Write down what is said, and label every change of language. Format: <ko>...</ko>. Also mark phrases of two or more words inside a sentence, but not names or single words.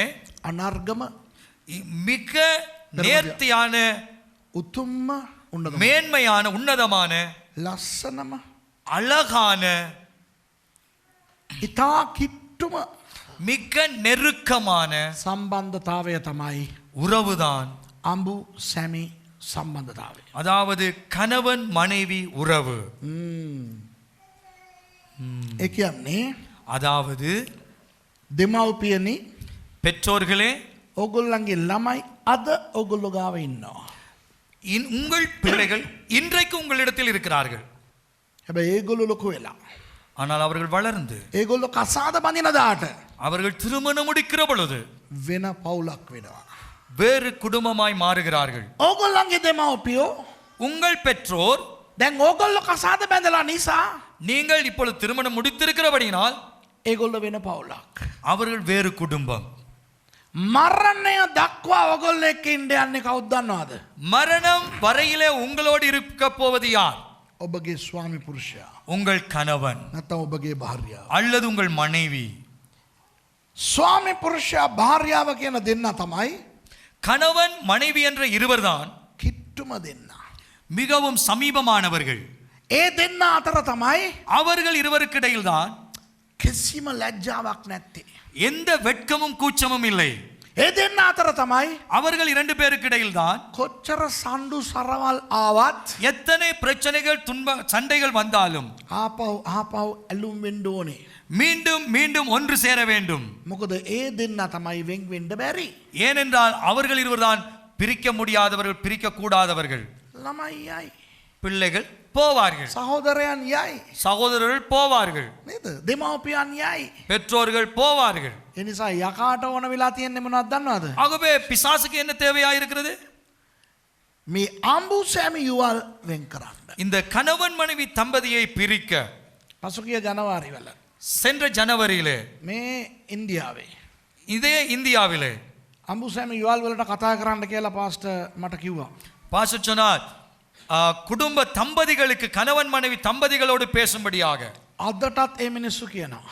<si>අනර්ගම</si> <ta>மிக நேர்த்தியான</ta> <si>උතුම්ම උන්නතම</si> <ta>மேன்மையான உன்னதமான</ta> <si>ලස්සනම</si> <ta>அழகான</ta> <si>ඉතා කිට්ටුම</si> <ta>மிக நெருக்கமான</ta> <si>සම්බන්ධතාවය තමයි</si> <ta>உறவுதான்</ta> <si>අඹු සැමි සම්බන්ධතාවය.</si> <ta>அதாவது கணவன் மனைவி உறவு.</ta> <si>ඒ කියන්නේ</si> <ta>அதாவது</ta> <si>දෙමව්පියනි</si> <ta>பெற்றோர்களே,</ta> <si>ඔගොල්ලන්ගේ ළමයි අද ඔගොල්ලෝ ගාව ඉන්නවා.</si> <ta>உங்கள் பிள்ளைகள் இன்றைக்கு உங்களிடத்தில் இருக்கிறார்கள்.</ta> <si>හැබැයි ඒගොල්ලෝ ලොකු වෙලා</si> <ta>ஆனால் அவர்கள் வளர்ந்து</ta> <si>ඒගොල්ලෝ කසාද බඳින දාට</si> <ta>அவர்கள் திருமணம் முடிக்கிற பொழுது</ta> <si>වෙන පවුලක් වෙනවා.</si> <ta>வேறு குடும்பமாய் மாறுகிறார்கள்.</ta> <si>ඕගොල්ලන්ගේ දෙමව්පියෝ</si> <ta>உங்கள் பெற்றோர்,</ta> <si>දැන් ඕගොල්ලෝ කසාද බැඳලා නිසා</si> <ta>நீங்கள் இப்பொழுது திருமணம் முடித்திருக்கிறபடியினால்</ta> <si>ඒගොල්ලෝ වෙන පවුලක්.</si> <ta>அவர்கள் வேறு குடும்பம்.</ta> <si>මරණය දක්වා ඔගොල්ලෝ එක්ක ඉන්න යන්නේ කවුද දන්නවද?</si> <ta>மரணம் வரையிலே உங்களோடு இருக்க போவது யார்?</ta> <si>ඔබගේ ස්වාමි පුරුෂයා.</si> <ta>உங்கள் கணவன்</ta> <si>නැත්නම් ඔබගේ භාර්යාව.</si> <ta>அல்லது உங்கள் மனைவி.</ta> <si>ස්වාමි පුරුෂයා භාර්යාව කියන දෙන්න තමයි</si> <ta>கணவன் மனைவி என்ற இருவர்தான்</ta> <si>කිට්ටුම දෙන්න.</si> <ta>மிகவும் சமீபமானவர்கள்.</ta> <si>ඒ දෙන්න අතර තමයි</si> <ta>அவர்கள் இருவருக்கிடையில்தான்</ta> <si>කිසිම ලැජ්ජාවක් නැත්තේ.</si> <ta>எந்த வெட்கமும் கூச்சமும் இல்லை.</ta> <si>ඒ දෙන්න අතර තමයි</si> <ta>அவர்கள் இரண்டு பேருக்கிடையில்தான்</ta> <si>කොච්චර සණ්ඩු සරවල් ආවත්</si> <ta>எத்தனை பிரச்சனைகள் சண்டைகள் வந்தாலும்</ta> <si>ආපහු ඇලුම් වෙන්න ඕනේ.</si> <ta>மீண்டும் மீண்டும் ஒன்று சேர வேண்டும்.</ta> <si>මොකද ඒ දෙන්න තමයි වෙන් වෙන්න බැරි.</si> <ta>ஏனென்றால் அவர்கள் இருவர்தான் பிரிக்க முடியாதவர்கள், பிரிக்க கூடாதவர்கள்.</ta> <si>ළමයි යයි.</si> <ta>பிள்ளைகள் போவார்கள்,</ta> <si>සහෝදරයන් යයි.</si> <ta>சகோதரர்கள் போவார்கள்,</ta> <si>නේද? දෙමව්පියන් යයි.</si> <ta>பெற்றோர்கள் போவார்கள்.</ta> <si>ඒ නිසා යකාට ඕන වෙලා තියෙන්නේ මොනවද දන්නවද?</si> <ta>ஆகவே பிசாசுக்கு என்ன தேவையா இருக்கிறது?</ta> <si>මේ අඹු සැමි යුවල් වෙන් කරන්න.</si> <ta>இந்த கணவன் மனைவி தம்பதியை பிரிக்க</ta> <si>පසුගිය ජනවාරි වල</si> <ta>சென்ற ஜனவரியிலே</ta> <si>මේ ඉන්දියාවේ</si> <ta>இதே இந்தியாவிலே</ta> <si>අඹු සැමි යුවල් වලට කතා කරන්න කියලා පාස්ටර් මට කිව්වා.</si> <ta>பாஸ்டர் சொன்னார், குடும்ப தம்பதிகளுக்கு, கணவன் மனைவி தம்பதிகளோடு பேசும்படியாக.</ta> <si>අදටත් ඒ මිනිස්සු කියනවා.</si>